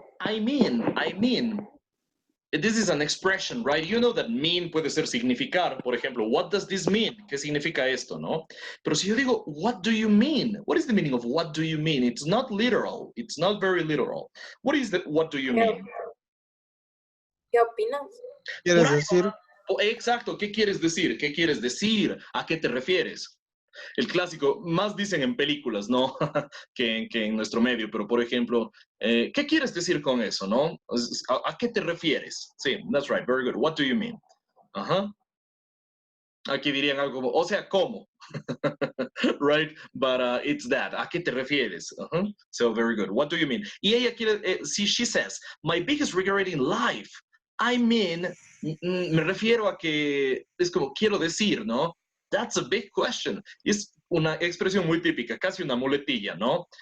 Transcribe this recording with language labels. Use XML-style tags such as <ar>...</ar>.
<en>I mean, this is an expression, right? You know that mean</en> <es>puede ser significar. Por ejemplo,</es> <en>what does this mean?</en> <es>¿Qué significa esto, no? Pero si yo digo,</es> <en>what do you mean? What is the meaning of what do you mean? It's not literal. It's not very literal. What is the what do you mean?</en> <es>¿Qué opinas? ¿Quieres decir? Exacto, ¿qué quieres decir? ¿Qué quieres decir? ¿A qué te refieres? El clásico, más dicen en películas, ¿no? que en nuestro medio, pero por ejemplo, ¿qué quieres decir con eso, no? ¿A qué te refieres?</es> <en>Sí, that's right, very good. What do you mean? Ajá.</en> <es>Aquí dirían algo como, o sea, ¿cómo?</es> <en>Right? But it's that.</en> <es>¿A qué te refieres?</es> <en>So, very good. What do you mean?</en> <es>Y ella quiere,</es> <en>she says, my biggest regret in life. I mean,</en> <es>me refiero a que es como quiero decir, ¿no?</es> <en>That's a big question.</en> <es>Es una expresión muy típica, casi una muletilla, ¿no?</es>